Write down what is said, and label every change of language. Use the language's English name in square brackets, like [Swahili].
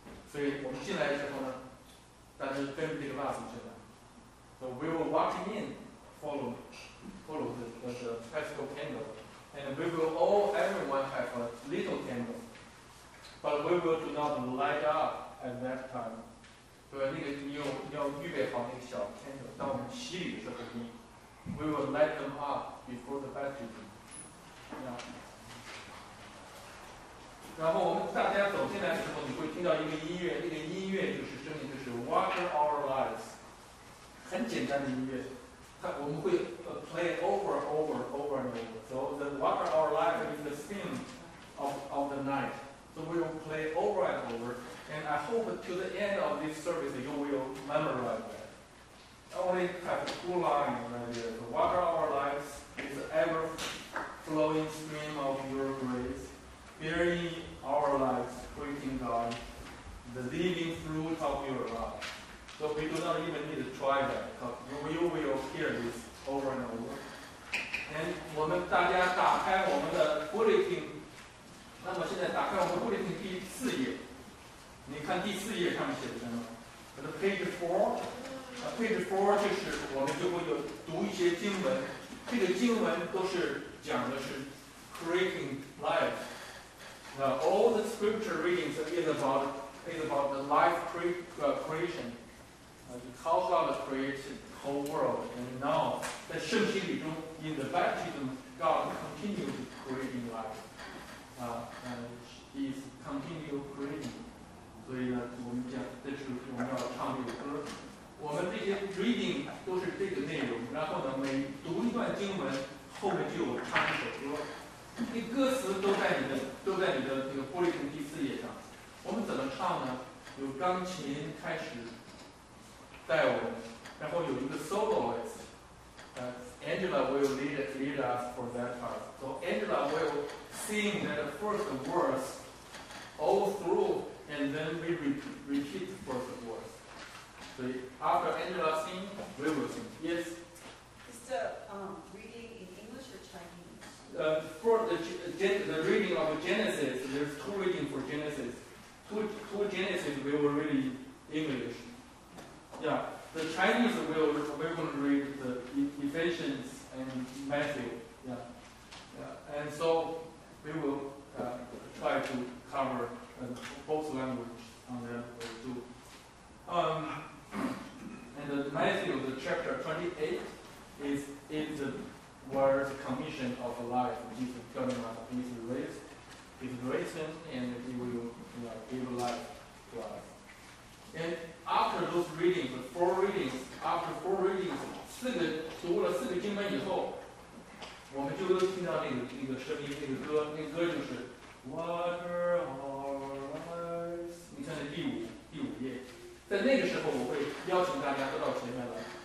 [Chinese] 所以我们进来之后呢，大家跟着这个蜡烛进来。 [English] So we will walk in, follow the Paschal candle, and we will everyone have a little candle, but we will do not light up at that time. [Chinese] 对，那个你要预备好那个小 candle， 当我们洗礼的时候， [English] we will light them up before the baptism. [Chinese] 然后我们大家走进来的时候，你会听到一个音乐，那个音乐就是声音，就是 Water Our Lives， 很简单的音乐。我们会 [English] play over and over. So the Water Our Lives is the theme of the night. So we will play over and over. And I hope to the end of this service you will memorize that. I only have two lines right there. The water of our lives is the ever-flowing stream of your grace, burying our lives, praising God, the living fruit of your love. So we do not even need to try that, because you will hear this over and over. [Chinese] And 我们大家打开我们的 bulletin， 那么现在打开我们 bulletin 第4页。你看第4页上面写的什么？page 4，page 4就是我们就会有读一些经文，这个经文都是讲的是 [English] creating life. All the scripture readings is about the life creation. How God created the whole world, and now [Chinese] 在圣经里中 [English] in the baptism, God continues creating life. And He is continue creating. [Chinese] 所以呢，我们讲，这是我们要唱这个歌。我们这些 reading 都是这个内容，然后呢，每读一段经文，后面就有唱一首歌。这歌词都在你的这个 bulletin 第4页上。我们怎么唱呢？有钢琴开始带我们，然后有一个 soloist。 [English] Angela will lead us for that part. So Angela will sing that first verse all through. And then we repeat the first verse. So after Angela sings, we will sing. Yes? Is the reading in English or Chinese? For the reading of Genesis, there's 2 readings for Genesis. Two Genesis we will read in English. Yeah, the Chinese we're going to read the Ephesians and Matthew. Yeah. And so we will try to cover both languages on that way too. And Matthew, the chapter 28, is the word commission of life. Jesus telling us He's risen and He will give life to us. And after those readings, after 4 readings, [Chinese] 读了4个经文以后，我们就都听到那个声音，那个歌就是 Water Our Lives。你看这第五页，在那个时候我会邀请大家都到前面来。